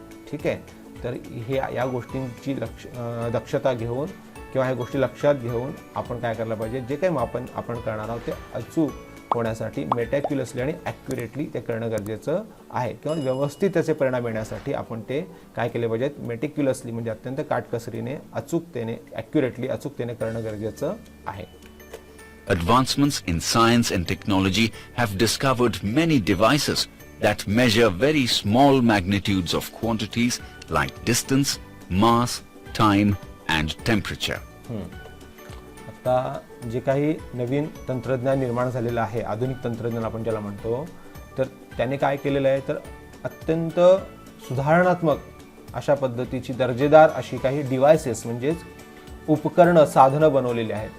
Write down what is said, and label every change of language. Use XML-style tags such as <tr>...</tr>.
<mr>ठीक आहे, तर हे या गोष्टींची दक्षता घेऊन किंवा ह्या गोष्टी लक्षात घेऊन आपण काय करायला पाहिजे, जे काही मापन आपण करणार आहोत ते अचूक होण्यासाठी मेटॅक्युलसली आणि ॲक्युरेटली ते करणं गरजेचं आहे, किंवा व्यवस्थित त्याचे परिणाम येण्यासाठी आपण ते काय केले पाहिजेत, मेटिक्युलसली म्हणजे अत्यंत काटकसरीने, अचूकतेने, ॲक्युरेटली अचूकतेने करणं गरजेचं आहे.</mr> <en>Advancements in science and technology have discovered many devices that measure very small magnitudes of quantities like distance, mass, time and temperature.</en> <mr>आता जे काही नवीन तंत्रज्ञान निर्माण झालेलं आहे, आधुनिक तंत्रज्ञान आपण ज्याला म्हणतो, तर त्याने काय केलेलं आहे, तर अत्यंत सुधारणात्मक अशा पद्धतीची दर्जेदार अशी काही डिव्हायसेस म्हणजेच उपकरणं, साधनं बनवलेली आहेत.</mr>